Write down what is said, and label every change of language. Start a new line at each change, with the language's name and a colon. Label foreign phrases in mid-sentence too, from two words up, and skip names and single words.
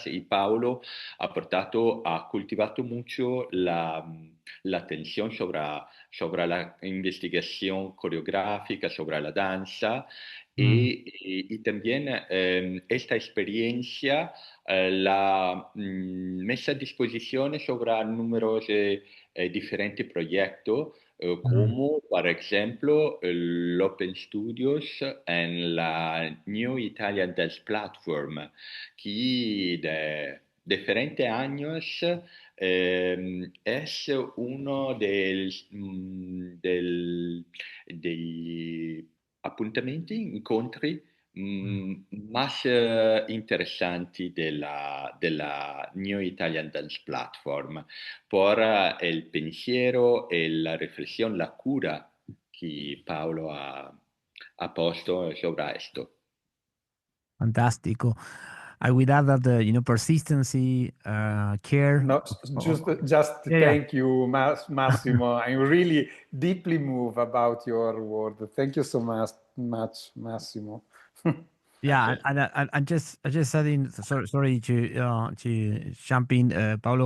Spanish: Y Paolo ha cultivado mucho la atención sobre la investigación coreográfica, sobre la danza, y también esta experiencia
Italian: la messa a disposizione sobre numerosi differenti progetti, come per esempio l'Open Studios e la New Italian Dance Platform, che
Spanish: de diferentes años es uno
Italian: degli appuntamenti, incontri más interesanti della New Italian Dance Platform,
Spanish: por el
Italian: pensiero, la riflessione, la cura che Paolo ha posto
Spanish: sobre esto.
Italian: Fantastico.
English: I would add that persistency, care. No, just thank you, Massimo. I'm really deeply moved about your word. Thank you so much, Massimo. Yeah, and just adding, sorry to jump in, Paolo.